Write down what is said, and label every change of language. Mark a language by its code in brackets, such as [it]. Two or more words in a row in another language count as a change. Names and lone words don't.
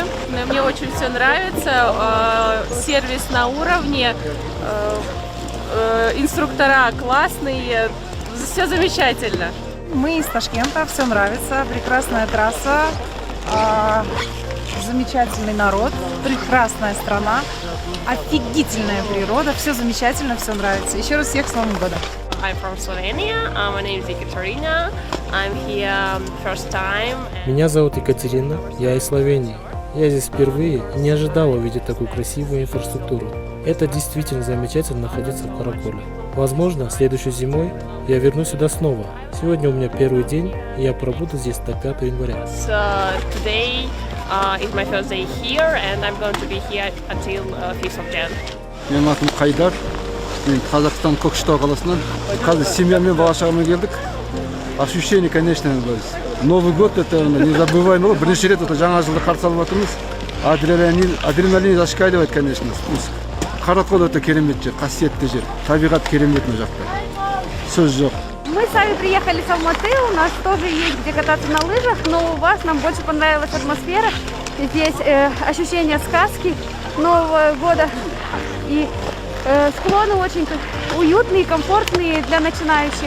[ru] Мне очень все нравится, сервис на уровне, инструктора классные, все замечательно. Мы из Ташкента, все нравится, прекрасная трасса, замечательный народ, прекрасная страна, офигительная природа, все замечательно, все нравится. Еще раз всех с Новым годом! [en] I'm from Slovenia. My name is Ekaterina. I'm here first time. [ru] Меня зовут Екатерина, я из Словении. Я здесь впервые и не ожидала увидеть такую красивую инфраструктуру. Это действительно замечательно находиться в Караколе. Возможно, следующей зимой я вернусь сюда снова. Сегодня у меня первый день, и я пробуду здесь до 5 января. Today is my first day here, and I'm going to be here until 5th of Jan. [kk] Менің атым Қайдар. Мен Қазақстан Көкшетау қаласынан. Қазір семьямен бала-шағамен келдік. [ru] Ощущение, конечно, Новый год это незабываемый. [kk] Бірнеше рет жаңа жылды қарсы алып жатырмыз. [ru] Адреналин зашкаливает, конечно. [kk] Каракол это керемет жер, қасиетті жер. Табиғат керемет мына жақта. Сөз жоқ. [ru] Мы сами приехали с Алматы, у нас тоже есть где кататься на лыжах, но у вас нам больше понравилась атмосфера. Здесь ощущение сказки Нового года. И склоны очень уютные, комфортные для начинающих.